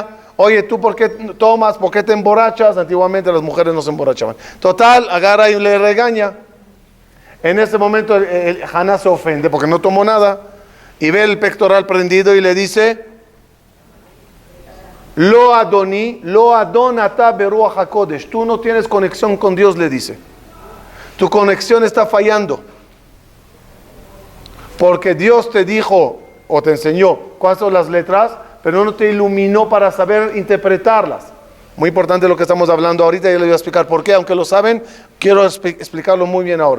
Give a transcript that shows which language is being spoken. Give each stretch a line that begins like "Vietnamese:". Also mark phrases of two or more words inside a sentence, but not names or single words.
Spanish: Oye, ¿tú por qué tomas? ¿Por qué te emborrachas? Antiguamente las mujeres no se emborrachaban. Total, agarra y le regaña. En ese momento Haná se ofende porque no tomó nada y ve el pectoral prendido y le dice:
Hebrew: לא אדוני לא אדון אתה ברוח הקודש.
Spanish: Tú no tienes conexión con Dios, le dice. Tu conexión está fallando. Porque Dios te dijo o te enseñó cuáles son las letras, pero no te iluminó para saber interpretarlas. Muy importante lo que estamos hablando ahorita, y les voy a explicar por qué, aunque lo saben, quiero explicarlo muy bien ahora.